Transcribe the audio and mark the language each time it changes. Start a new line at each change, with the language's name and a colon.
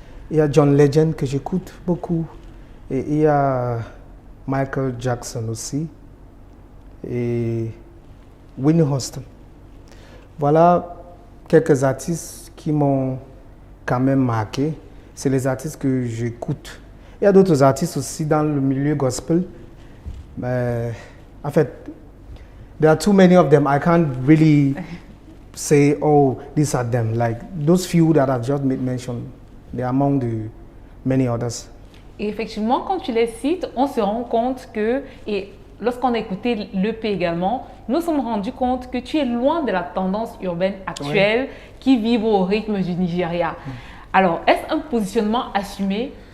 French: Il y a John Legend que j'écoute beaucoup. Et il y a Michael Jackson aussi. Et Whitney Houston. Voilà quelques artistes qui m'ont quand même marqué. C'est les artistes que j'écoute. Il y a d'autres artistes aussi dans le milieu gospel. Mais en fait,
English: there are too many of them. I can't really say, oh, these are them. Like those few that I've just made mention, they are among the many others.
French: Et effectivement, quand tu les cites, on se rend compte que, et lorsqu'on a écouté l'EP également, nous nous sommes rendus compte que tu es loin de la tendance urbaine actuelle qui vibre au rythme du Nigeria. Alors, est-ce un positionnement assumé?